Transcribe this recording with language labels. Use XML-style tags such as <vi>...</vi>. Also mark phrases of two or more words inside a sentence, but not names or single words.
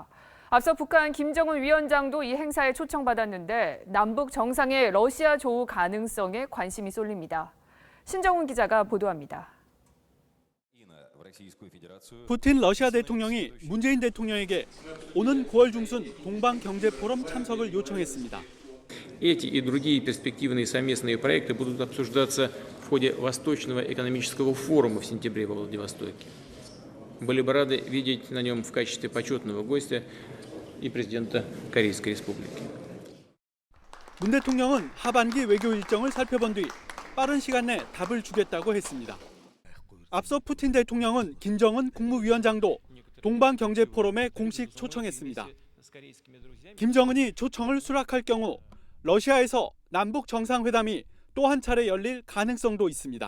<ko>앞서 북한 김정은 위원장도 이 행사에 초청받았는데 남북 정상의 러시아 조우 가능성에 관심이 쏠립니다. 신정훈 기자가 보도합니다. 푸틴 러시아 대통령이 문재인 대통령에게 오는 9월 중순 동방경제포럼 참석을 요청했습니다.</ko> <ru>Эти и другие перспективные совместные проекты будут обсуждаться в ходе Восточного экономического форума в сентябре во Владивостоке. Были бы рады видеть на нем в качестве почетного гостя и президента Корейской Республики.</ru> <ko>문 대통령은 하반기 외교 일정을 살펴본 뒤 빠른 시간 내 답을 주겠다고 했습니다. 앞서 푸틴 대통령은 김정은 국무위원장도 동방경제포럼에 공식 초청했습니다. 김정은이 초청을 수락할 경우 러시아에서 남북 정상회담이 또 한 차례 열릴 가능성도 있습니다.</ko>